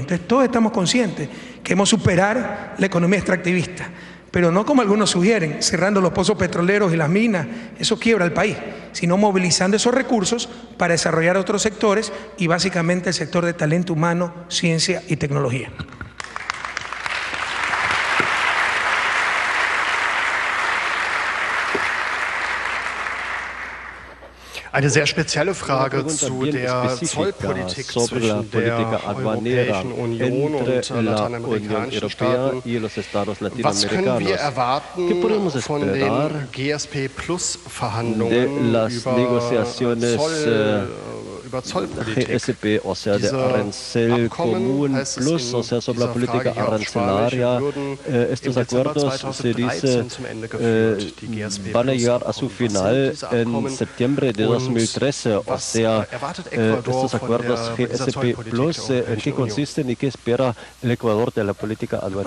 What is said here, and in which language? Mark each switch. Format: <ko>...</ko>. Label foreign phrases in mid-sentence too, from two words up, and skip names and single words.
<es>Entonces todos estamos conscientes que queremos superar la economía extractivista, pero no como algunos sugieren, cerrando los pozos petroleros y las minas, eso quiebra el país, sino movilizando esos recursos para desarrollar otros sectores y básicamente el sector de talento humano, ciencia y tecnología.</es> <de>Eine sehr spezielle Frage zu der Zollpolitik zwischen der Europäischen Union und lateinamerikanischen Staaten. Was können wir erwarten von den GSP-Plus-Verhandlungen über Zollpolitik?</de> <es>GSP, o sea, de arancel común plus, o sea, sobre la política arancelaria. Estos acuerdos, se dice, van a llegar a su final en septiembre de 2013, o sea, estos acuerdos GSP Plus, ¿en qué consisten y qué espera el Ecuador de la política aduanera?</es>